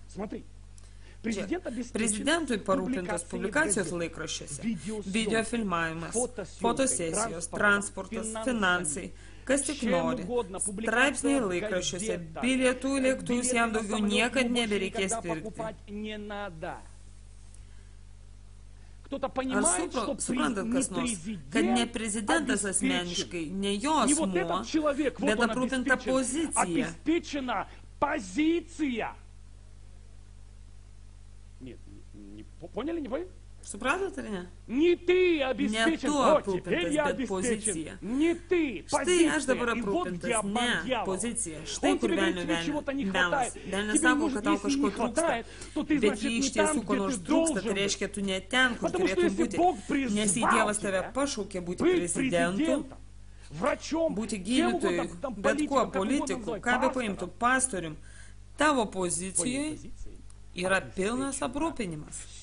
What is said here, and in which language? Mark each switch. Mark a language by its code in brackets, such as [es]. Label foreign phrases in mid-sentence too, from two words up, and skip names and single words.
[lt] Prezidentui parūpintos publikacijos laikraščiuose, video filmavimas, fotosesijos, transportas, finansai, kas tik nori, straipsniai laikraščiuose, bilietų lėktuvus jam daugiau niekad nebereikės pirkti. suprantat kas nors, kad ne prezidentas asmeniškai, ne jo asmuo, bet aprūpinta pozicija. [ru] Поняли, не поняли? [lt] Supratot ar ne? [ru] Не ты обеспечен, вот теперь я обеспечен. Не ты, [lt] Štai aš dabar aprūpintas, ne pozicija. Štai kur velnias. Velnias sako, kad tau kažko trūksta. Bet jei iš tiesų ko nors trūksta, tai reiškia, tu ne ten, kur turėtum būti. Nes jei Dievas tave pašaukė būti prezidentu, būti gydytoju, bet kuo politiku, ką be paimtų, pastorium, tavo pozicijoje yra pilnas aprūpinimas.